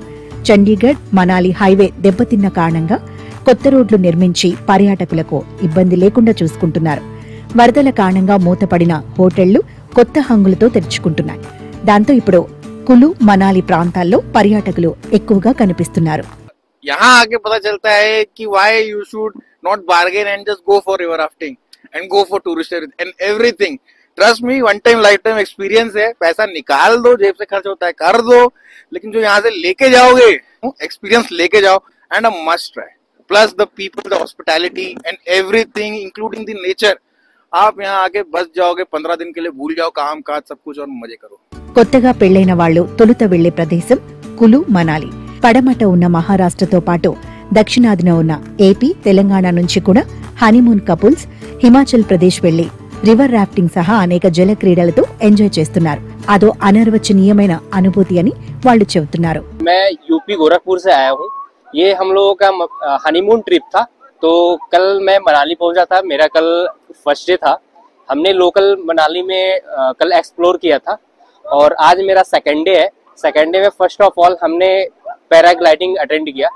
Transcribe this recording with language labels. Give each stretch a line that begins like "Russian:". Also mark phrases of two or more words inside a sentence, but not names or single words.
Telugu: చండీగఢ్ మనాలి హైవే దెబ్బతిన్న కారణంగా కొత్త రోడ్లు నిర్మించి పర్యాటకులకు ఇబ్బంది లేకుండా చూసుకుంటున్నారు. వరదల కారణంగా మూతపడిన హోటళ్లు కొత్త హంగులతో తెరుచుకుంటున్నాయి. దాంతో ఇప్పుడు కులు, మనాలి ప్రాంతాల్లో పర్యాటకులు ఎక్కువగా కనిపిస్తున్నారు.
Hindi: यहाँ आके पता चलता है कि
English: why you should not bargain and just go for river rafting and go for tourist and everything. Trust me, one time lifetime experience है.
Hindi: पैसा निकाल दो, जेब से खर्च होता है कर दो, लेकिन जो यहाँ से लेके जाओगे एक्सपीरियंस लेके जाओ
English: and a must try. Plus the people, the hospitality and everything including the nature.
Hindi: आप यहाँ आके बस जाओगे, 15 दिन के लिए भूल जाओ काम काज सब कुछ और मजे करो.
Telugu: కొత్తగా పెళ్లైన వాళ్లు తొలుత వెళ్లే ప్రదేశం కులు, మనాలి. పడమట ఉన్న మహారాష్ట్రతో పాటు దక్షిణాదిన ఉన్న ఏపీ, తెలంగాణ నుంచి కూడా
English: honeymoon couples
Telugu: హిమాచల్ ప్రదేశ్ వెళ్లి
English: river rafting
Telugu: సహా అనేక జల క్రీడలతో ఎంజాయ్ చేస్తున్నారు. అదో అనర్వచనీయమైన అనుభూతి అని వాళ్ళు చెబుతున్నారు.
Hindi: मैं यूपी गोरखपुर से आया हूँ. ये हम लोगों का
English: honeymoon trip
Hindi: था. तो कल मैं मनाली पहुंचा था. मेरा कल
English: first day
Hindi: था. हमने लोकल मनाली में कल एक्सप्लोर किया था और आज मेरा
English: second day
Hindi: है.
English: second day
Hindi: में
English: first of all
Hindi: हमने पैराग्लाइडिंग अटेंड किया.